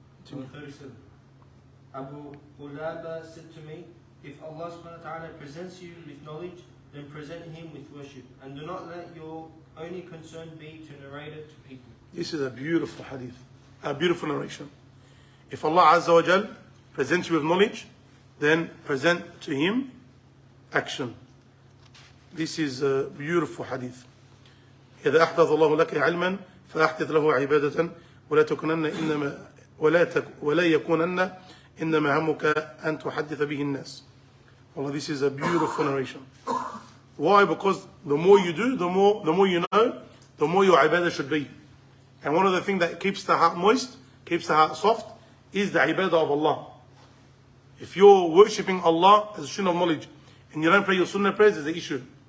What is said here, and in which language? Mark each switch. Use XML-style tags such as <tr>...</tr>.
<en>Number 37. Abu Qulaba said to me, if Allah subhanahu wa ta'ala presents you with knowledge, then present Him with worship, and do not let your only concern be to narrate it to people. This is a beautiful hadith, a beautiful narration. If Allah Azza wa Jal presents you with knowledge, then present to Him action. This is a beautiful hadith.</en> <ar>إذا أحدث الله لك علما فأحدث له عبادة ولا تكونن إنما ولا يكونن إنما همك أن تحدث به الناس.</ar> <en>Well, this is a beautiful narration. Why? Because the more you do, the more you know, the more your ibadah should be. And one of the things that keeps the heart moist, keeps the heart soft, is the ibadah of Allah. If you're worshipping Allah as a student of knowledge, and you don't pray your sunnah prayers, there's an issue.</en>